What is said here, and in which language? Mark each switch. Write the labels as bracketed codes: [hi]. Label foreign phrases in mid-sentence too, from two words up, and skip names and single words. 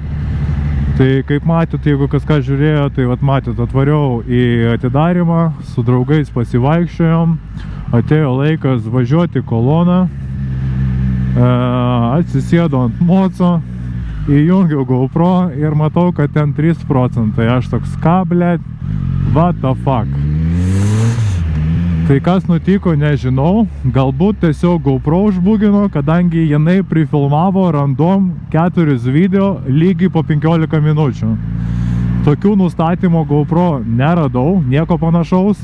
[lt] Tai kaip matėt, jeigu kas ką žiūrėjo, tai vat matėt, atvariau į atidarimą, su draugais pasivaikščiojom, atėjo laikas važiuoti koloną, atsisėdu ant moco, įjungiau GoPro ir matau, kad ten 3%. Aš toks, ką, blėt, [en] what the fuck. [lt] Tai kas nutiko, nežinau, galbūt tiesiog GoPro užbugino, kadangi jinai prifilmavo random 4 video lygiai po 15 minučių. Tokių nustatymo GoPro neradau, nieko panašaus.